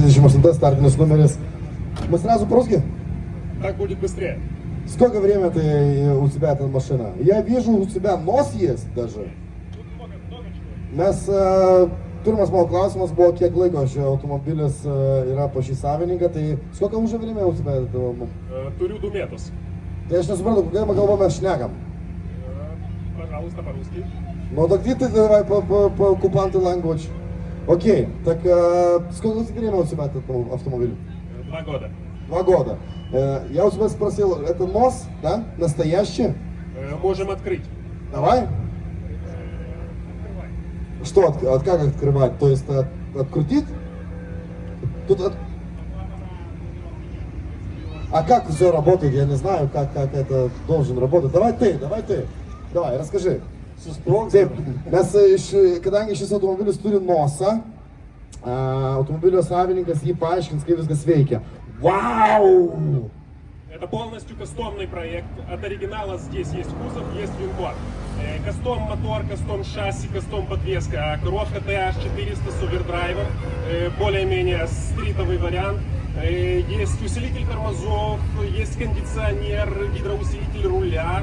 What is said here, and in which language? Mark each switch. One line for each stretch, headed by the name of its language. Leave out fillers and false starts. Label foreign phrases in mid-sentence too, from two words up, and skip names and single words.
Russian: 38 стартовый номер. Мы сразу по-русски? Так будет быстрее. Сколько времени у тебя эта машина? Я вижу, у тебя нос есть даже. Тут много чего.
Lithuanian: Mes turime savo klausimas buvo, kiek laiko šio automobilis yra po šį savininką, tai
Russian: сколько уже время у тебя этого?
Lithuanian: Turiu 2 metus. Tai aš nesuprantu, kokią kalbą mes šnekam.
Russian: Пожалуйста, по-русски. Ну так ты давай по оккупанты language. Окей, так сколько время у тебя этот автомобиль? 2 года. 2 года. Я у тебя спросил, это нос, да? Настоящий? Можем открыть. Давай. Что, как открывать? То есть открутить? Тут А как все работает? Я не знаю, как это должен работать. Давай ты. Давай, расскажи.
Lithuanian: Taip, mes kadangi šis automobilis turi nosą, automobilio savininkas jį paaiškins, kaip viskas veikia.
Russian: Вау! Это полностью кастомный проект. От оригинала здесь есть кузов, есть винбор. Кастом мотор, кастом шасси, кастом подвеска. Коробка TH400 с овердрайвом. Более-менее стритовый вариант. Есть усилитель тормозов, есть кондиционер, гидроусилитель руля.